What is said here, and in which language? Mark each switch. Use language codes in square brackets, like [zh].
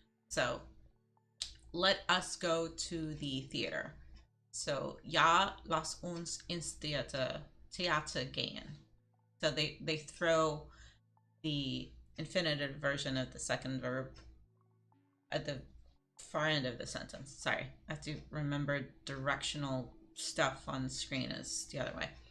[en] So let us go to the theater. [de] So ja, lass uns ins Theater gehen. [en] So they throw the infinitive version of the second verb at the far end of the sentence. Sorry, I have to remember directional stuff on the screen is the other way.